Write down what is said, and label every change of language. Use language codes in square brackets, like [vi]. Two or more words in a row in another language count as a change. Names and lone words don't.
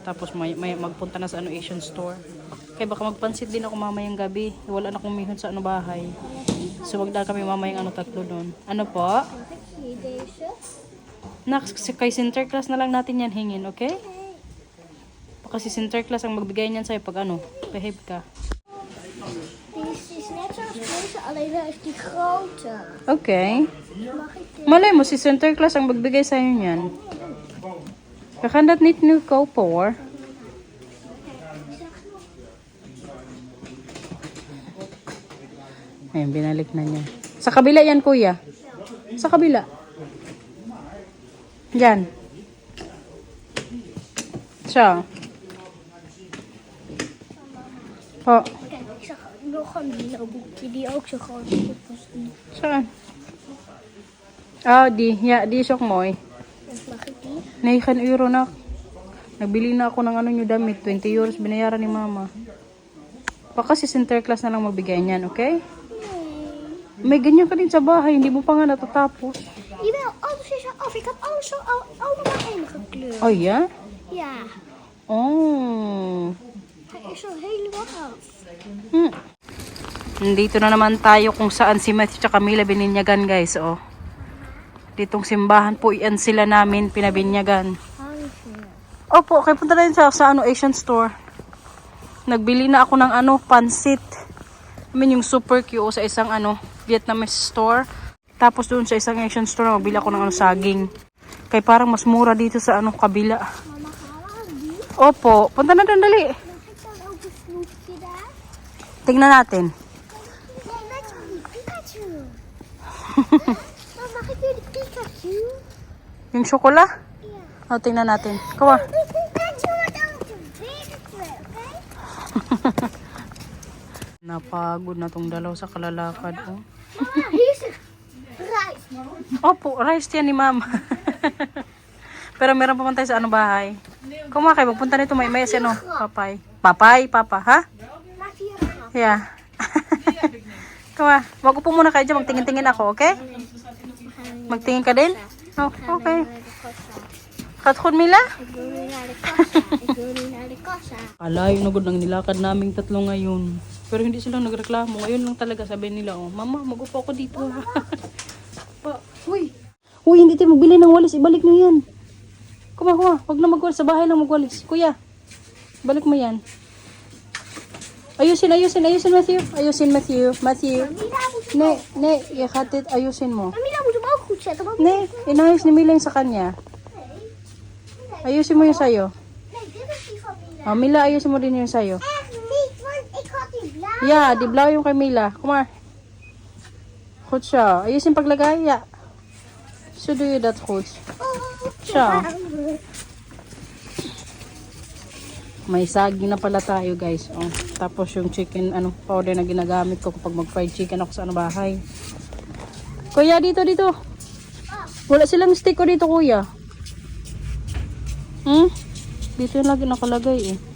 [tl] Tapos may magpunta na sa [en] Asian store. [tl] Kaya baka magpansit din ako mamayang gabi. Wala na akong mihon sa bahay. So magdala kami mamayang tatlo doon. Ano po? Kay Center Class na lang natin yan hingin, okay? Kasi Center Class ang magbigay niyan sa'yo pag behave ka. [nl] Dit is net zoals deze, alleen dat is die grote. [tl] Okay. [nl] Mag ik [tl] Malay mo, si Center Class ang magbigay sa'yo niyan. [nl] We gaan dat niet nu kopen hoor. [tl] Ayun, binalik na niya. Sa kabila yan, kuya. Sa kabila. Diyan. Siya. Po. [nl] Kijk, ik zag nog een Milo-boekje die ook zo groot is. Saan? Ah, die is ook mooi. Mag ik die? [tl] 9 euro na. Nagbili na ako ng nyo damit. 20 euros binayaran ni mama. Baka si Center Class na lang magbigay niyan, okay? May ganyan ka din sa bahay, hindi mo pa nga natatapos. [nl] Jawel, alles is al af. Ik heb alles zo allemaal ingekleurd. Oh, ja? Ja, Oh. hij is al helemaal af. [tl] Nandito na naman tayo kung saan si Matthew at Camila bininyagan, guys. Oh. Ditong simbahan po yan sila namin pinabinyagan. Opo, okay, punta na rin sa [en] Asian store. [tl] Nagbili na ako ng pansit. Yung [en] super cute [tl] sa isang [en] Vietnamese store. [tl] Tapos doon sa isang [en] Asian store, [tl] magbili ako ng saging. Kaya parang mas mura dito sa kabila. [nl] Mama, gaan we die? [tl] Opo, punta na doon, dali. [nl] Mag ik dan ook een snoepje daar? [tl] Tingnan natin. [nl] Nee, met die Pikachu. Maar mag ik weer de Pikachu? [tl] Yung chocola? [nl] Ja. [tl] O, tingnan natin. Kawa. [nl] De Pikachu wordt ook de betere, oké? [tl] Napagod na tong dalaw sa kalalakad. Oh. [nl] Mama, hier is het rijst. [tl] Opo, rice yan ni ma'am. Pero meron pa man tayo sa bahay. Kumakay, magpunta nito may si papay. Papay, papa, ha? [nl] Maak hier een grap. [en] Yeah. [tl] Kuma, mag-upo muna kayo dyan, magtingin-tingin ako, okay? Magtingin ka din? Oh, okay. [nl] Gaat goed, Mila? Ik wil nu naar de kassa. Ik wil nu naar de kassa. [tl] Alayo na gud nang nilakad naming tatlo ngayon. Pero hindi sila nagreklamo. Ngayon lang talaga sabi nila, oh, mama, mag-upo ako dito. Pa, uy. Uy, hindi tayo magbili ng walis. Ibalik mo yan. Kuma. Huwag na magwalis. Sa bahay lang magwalis. Kuya, balik mo yan. Ayusin, Matthew. Matthew. [nl] Nee, je gaat dit [tl] ayusin mo. [nl] Mila moet hem ook goed zetten. Want Nee, [tl] inayos ni Mila yung sa kanya. Ayusin mo yung sayo. [nl] nee, dit is die van Mila. [tl] Oh, Mila, ayusin mo din yung sayo. [nl] Echt niet, want ik had die blauw. Ja, die blauw [tl] yung kay Mila. [nl] Kom maar. Goed zo. [tl] Ayusin paglagay. [nl] Ja. Zo doe je dat goed. Zo. [tl] May saging na pala tayo, guys. Oh. Tapos yung [en] chicken powder [tl] na ginagamit ko kapag mag- [en] fried chicken [tl] ako sa bahay. Kuya, dito. Wala silang stick ko dito, kuya. Dito yung lagi nakalagay eh.